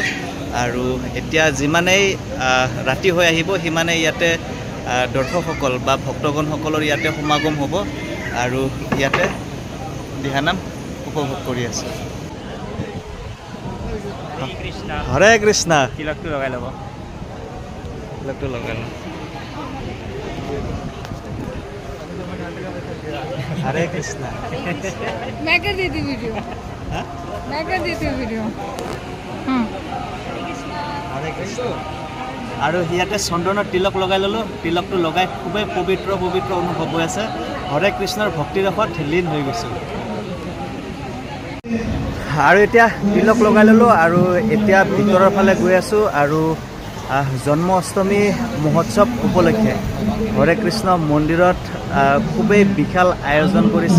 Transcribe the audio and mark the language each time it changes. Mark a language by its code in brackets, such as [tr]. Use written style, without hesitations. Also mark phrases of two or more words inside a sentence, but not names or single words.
[as] আৰু এতিয়া যিমানেই ৰাতি হৈ আহিব সিমানেই ইয়াতে দৰ্শকসকল বা ভক্তগণসকলৰ ইয়াতে সমাগম হ'ব। আৰু ইয়াতে দিহানাম উপভোগ কৰি আছোঁ। হৰে কৃষ্ণ। তিলকটো লগাই ল'ব। [hi] हरे कृष्णा। मैं कर देती वीडियो। मैं कर देती हूँ वीडियो। हरे कृष्ण। [as] আৰু ইয়াতে চন্দনৰ তিলক লগাই ল'লোঁ। তিলকটো লগাই খুবেই পবিত্ৰ অনুভৱ হৈ আছে। হৰে কৃষ্ণৰ ভক্তিৰসত লীন হৈ গৈছোঁ। আৰু এতিয়া তিলক লগাই ল'লোঁ। আৰু এতিয়া ভিতৰৰ ফালে গৈ আছোঁ। আৰু জন্মাষ্টমী মহোৎসৱ উপলক্ষে হৰে কৃষ্ণ মন্দিৰত খুবেই বিশাল আয়োজন কৰিছে।